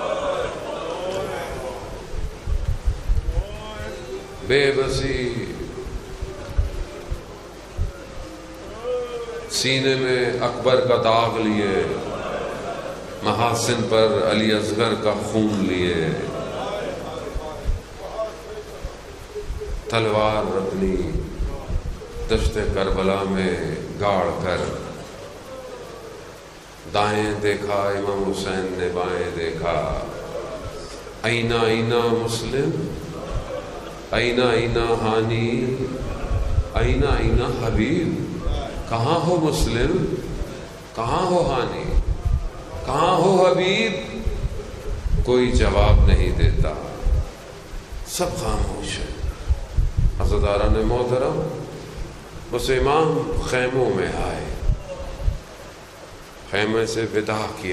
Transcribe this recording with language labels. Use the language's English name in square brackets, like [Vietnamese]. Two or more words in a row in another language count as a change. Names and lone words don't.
[Urdu] بے بسی سینے میں اکبر کا داغ لیے، محاسن پر علی اصغر کا خون لیے. تلوار اپنی دشت کربلا میں گاڑ کر، دائیں دیکھا امام حسین نے، بائیں دیکھا. [Arabic] اینا اینا مسلم، اینا اینا ہانی، اینا اینا حبیب. [Urdu] کہاں ہو مسلم، کہاں ہو ہانی، کہاں ہو حبیب؟ کوئی جواب نہیں دیتا. سب خاموش ہے. عزاداران محترم، بس امام خیموں میں آئے، خیمے سے ودا کیا.